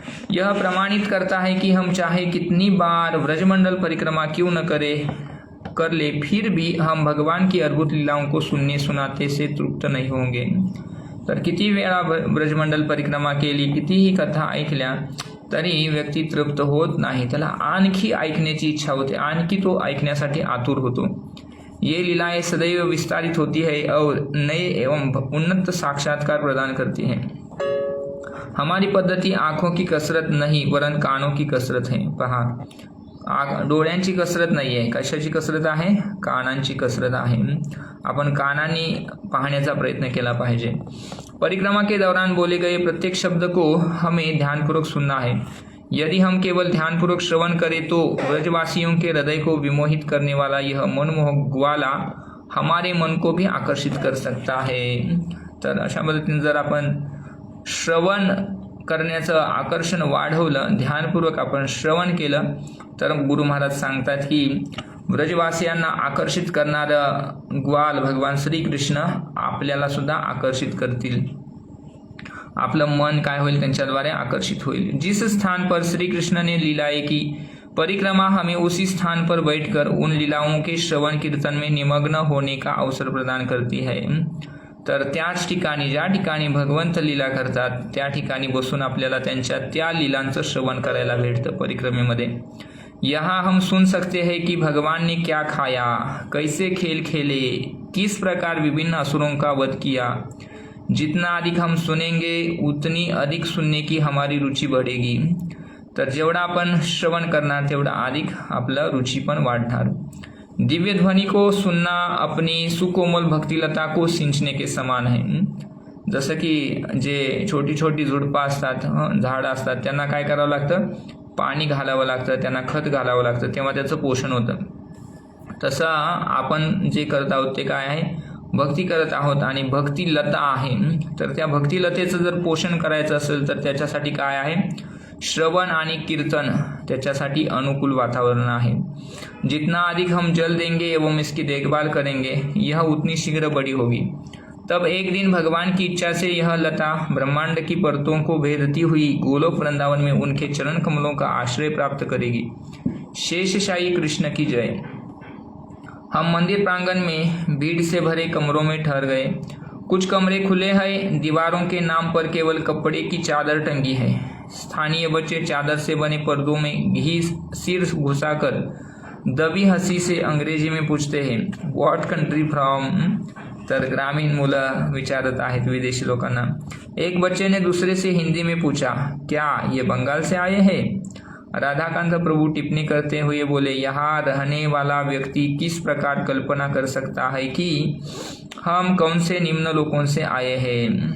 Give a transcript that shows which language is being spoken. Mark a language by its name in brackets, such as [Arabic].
[Hindi] यह प्रमाणित करता है कि हम चाहे कितनी बार ब्रजमंडल परिक्रमा क्यों न कर ले, फिर भी हम भगवान की अद्भुत लीलाओं को सुनने सुनाते से तृप्त नहीं होंगे। [Marathi] तर किती वेळा ब्रजमंडल परिक्रमा केली, कितीही कथा ऐकल्या तरी व्यक्ती तृप्त होत नाही, त्याला आणखी ऐकण्याची इच्छा होते, आणखी तो ऐकण्यासाठी आतुर होतो। [Hindi] ये लीलाएं सदैव विस्तारित होती है और नए एवं उन्नत साक्षात्कार प्रदान करती हैं। हमारी पद्धति आँखों की कसरत नहीं वरन कानों की कसरत है। [Marathi] पहा, डोळ्यांची कसरत नाही आहे, कशाची कसरत आहे, कानांची कसरत आहे। आपण कानांनी पाहण्याचा प्रयत्न केला पाहिजे। [Hindi] परिक्रमा के दौरान बोले गए प्रत्येक शब्द को हमें ध्यानपूर्वक सुनना है। यदि हम केवल ध्यानपूर्वक श्रवण करें तो ब्रजवासियों के हृदय को विमोहित करने वाला यह मनमोहक ग्वाला हमारे मन को भी आकर्षित कर सकता है। [Marathi] तर अशा पद्धतीने जर आपण श्रवण करण्याचं आकर्षण वाढवलं, ध्यानपूर्वक आपण श्रवण केलं, तर गुरु महाराज सांगतात की ब्रजवासियांना आकर्षित करणारं ग्वाल भगवान श्रीकृष्ण आपल्याला सुद्धा आकर्षित करतील। आपलं मन काय होईल, त्यांच्याद्वारे आकर्षित होईल। [Hindi] जिस स्थान पर श्री कृष्ण ने लीलाएं की, परिक्रमा हमें उसी स्थान पर बैठकर उन लीलाओं के श्रवण कीर्तन में निमग्न होने का अवसर प्रदान करती है। [Marathi] तर त्याच ठिकाणी, ज्या ठिकाणी भगवंत लीला करतात त्या ठिकाणी बसून आपल्याला त्यांच्या त्या लीलांचं श्रवण करायला भेटतं परिक्रमेमध्ये। [Hindi] यहाँ हम सुन सकते हैं कि भगवान ने क्या खाया, कैसे खेल खेले, किस प्रकार विभिन्न असुरों का वध किया। जितना अधिक हम सुनेंगे उतनी अधिक सुनने की हमारी रुचि बढ़ेगी। [Marathi] तर जेवढा आपण श्रवण करणार तेवढा अधिक आपलं रुचि पण वाढणार। [Hindi] दिव्य ध्वनि को सुनना अपनी सुकोमल भक्तिलता को सिंचने के समान है। [Marathi] जसं की जे छोटी छोटी झुडपं असतात, झाडं असतात, त्यांना काय करावं लागतं, पाणी घालावं लागतं, त्यांना खत घालावं लागतं, तेव्हा त्याचं पोषण होतं। तसं आपण जे करत आहोत ते काय आहे, भक्ती करत आहोत आणि भक्तिलता आहे। तर त्या भक्तिलतेचं जर पोषण करायचं असेल तर त्याच्यासाठी काय आहे, श्रवण आणि कीर्तन त्याच्यासाठी अनुकूल वातावरण आहे। [Hindi] जितना अधिक हम जल देंगे एवं इसकी देखभाल करेंगे यह उतनी शीघ्र बड़ी होगी। तब एक दिन भगवान की इच्छा से यह लता ब्रह्मांड की परतों को भेदती हुई गोलोक वृंदावन में उनके चरण कमलों का आश्रय प्राप्त करेगी। शेषशाही कृष्ण की जय। हम मंदिर प्रांगण में भीड़ से भरे कमरों में ठहर गए। कुछ कमरे खुले हैं, दीवारों के नाम पर केवल कपड़े की चादर टंगी है। स्थानीय बच्चे चादर से बने पर्दों में घी सिर घुसाकर दबी हंसी से अंग्रेजी में पूछते हैं, [English] What country from? [Marathi] तर ग्रामीण मुलं विचारत आहेत विदेशी लोकांना। [Hindi] एक बच्चे ने दूसरे से हिंदी में पूछा, क्या ये बंगाल से आए हैं? राधाकांत प्रभु टिप्पणी करते हुए बोले, यहाँ रहने वाला व्यक्ति किस प्रकार कल्पना कर सकता है कि हम कौन से निम्न लोकों से आए हैं।